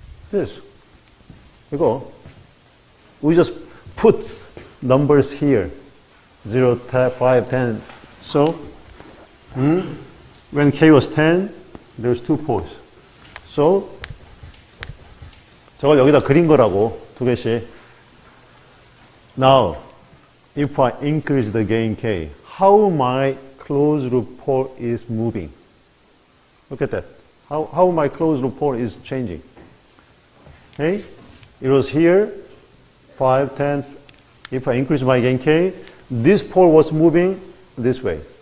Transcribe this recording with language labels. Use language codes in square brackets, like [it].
[en] This. [ko] 이거. [en] We just put numbers here. 0, 5, 10. So, when k was 10, there's 2 poles. [ko] So, 저걸 여기다 그린 거라고, 2개씩. [en] Now, if I increase the gain k, how my closed loop pole is moving? Look at that. How my closed loop pole is changing. Okay? It was here, 5, 10. If I increase my gain k, this pole was moving this way.